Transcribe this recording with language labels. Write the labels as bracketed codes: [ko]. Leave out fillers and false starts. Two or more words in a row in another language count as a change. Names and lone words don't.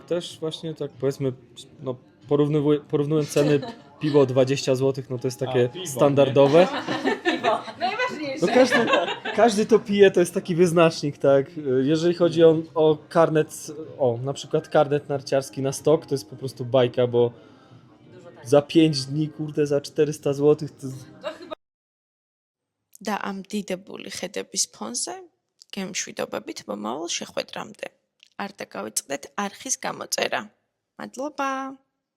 [pl] Też właśnie tak powiedzmy, no porównując ceny piwo 20 zł, no to jest takie standardowe. Piwo. Najważniejsze. No każdy to pije, to jest taki wyznacznik, tak? Jeżeli chodzi o karnet, na przykład karnet narciarski na stok, to jest po prostu bajka, bo za 5 dni, kurde, za 400 zł to... [ka] და ამ დიდებული ხედების ფონზე გემშვიდობებით მომავალ შეხვედრამდე. არ დაგავიწყდეთ არხის გამოწერა. მადლობა!